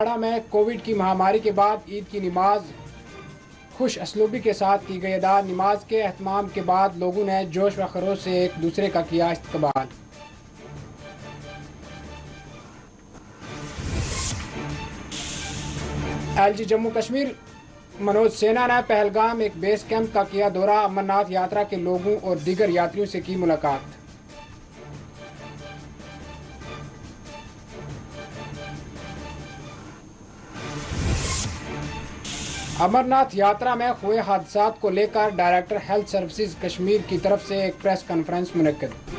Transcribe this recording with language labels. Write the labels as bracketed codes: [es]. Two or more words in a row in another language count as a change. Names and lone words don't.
[ur] میں کووڈ کی مہاماری کے بعد عید کی نماز خوش اسلوبی کے ساتھ کی گئی ادا۔ نماز کے اہتمام کے بعد لوگوں نے جوش و خروش سے ایک دوسرے کا کیا استقبال۔ ایل جی جموں کشمیر منوج سینا نے پہلگام ایک بیس کیمپ کا کیا دورہ۔ امرناتھ یاترا کے لوگوں اور دیگر یاتریوں سے کی ملاقات۔ امرناتھ یاترا میں ہوئے حادثات کو لے کر ڈائریکٹر ہیلتھ سروسز کشمیر کی طرف سے ایک پریس کانفرنس منعقد۔